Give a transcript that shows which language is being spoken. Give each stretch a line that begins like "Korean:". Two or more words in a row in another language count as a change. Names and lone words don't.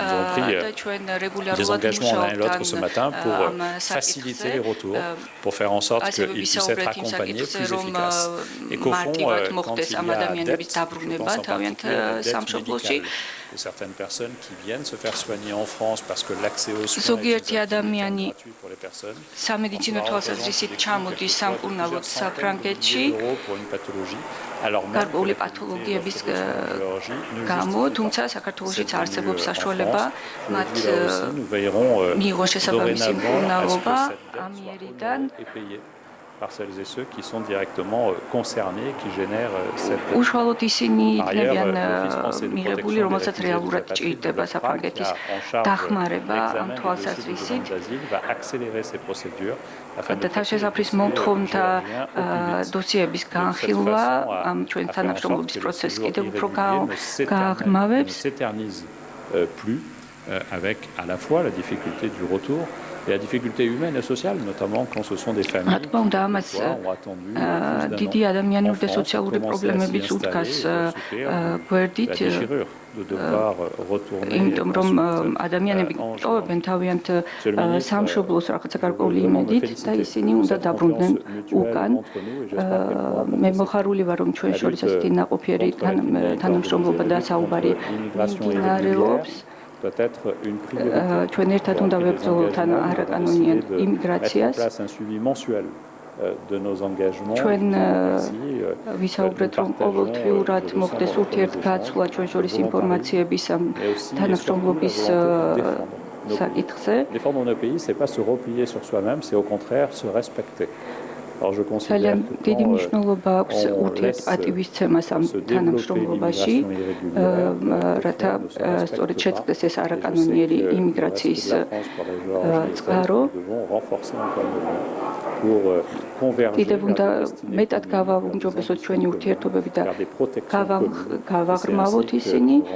French: Nous avons pris des engagements l'un et l'autre ce matin pour faciliter les retours, pour faire en sorte qu'ils puissent être accompagnés plus efficaces. Et qu'au fond, quand il y a dette, je pense en particulier à la dette médicale de certaines personnes qui viennent se faire soigner en France parce que l'accès aux soins est gratuit pour les personnes.
Georgian: სამედიცინო თვალსაზრისით ჩამოდის სამკურნალოდ საფრანგეთში გარკვეული პათოლოგიების გამო, თუმცა საქართველოშიც არსებობს საშუალება მათ მიიღონ შესაბამისი მკურნალობა ამიერიდან.
French: par celles et ceux qui sont directement concernés, qui génèrent cette...
Georgian: უშუალოდ ისინი
French: Par ailleurs,
Georgian: იქნებიან
French: l'Office français de
Georgian: მიღებული,
French: protection des
Georgian: რომელსაც
French: réfugiés et des
Georgian: რეალურად
French: apatrides
Georgian: ჭირდება
French: de
Georgian: საფრანგეთის
French: qui a en charge
Georgian: დახმარება ამ
French: l'examen des dossiers de
Georgian: თვალსაზრისით.
French: demande d'asile, va accélérer ces procédures afin de
Georgian: და თავშესაფრის მომთხოვნთა დოსიების განხილვა ამ ჩვენ თანამშრომლობის პროცესს კიდევ უფრო გააღრმავებს.
French: ne s'éternise plus avec à la fois la difficulté du retour et la difficulté humaine et sociale, notamment quand ce sont des familles qui ont attendu
Georgian: დიდი ადამიანური და სოციალური პრობლემების უდგას გვერდით,
French: la déchirure de devoir retourner
Georgian: იმიტომ რომ ადამიანები ტოვებენ თავიანთ სამშობლოს რაღაცა გარკვეული იმედით და ისინი უნდა დაბრუნდნენ უკან. მე მოხარული ვარ, რომ ჩვენ შორის ასეთი ნაყოფიერი თანამშრომლობა და საუბარი მიმდინარეობს. ჩვენ ერთად უნდა ვებრძოლოთ არაკანონიან იმიგრაციას. ჩვენ ვისაუბრეთ, რომ ყოველთვიურად მოხდეს ურთიერთგაცვლა ჩვენ შორის ინფორმაციების ამ თანამშრომლობის საკითხზე.
French: Défendre nos pays, c'est pas se replier sur soi-même, c'est au contraire se respecter. Alors je considère
Georgian: ძალიან
French: que
Georgian: დიდი მნიშვნელობა აქვს ურთიერთპატივისცემას ამ თანამშრომლობაში, რათა სწორედ შეწყდეს ეს არაკანონიერი იმიგრაციის წყარო. კიდევ უნდა მეტად გავაუმჯობესოთ ჩვენი ურთიერთობები და გავაღრმავოთ ისინი.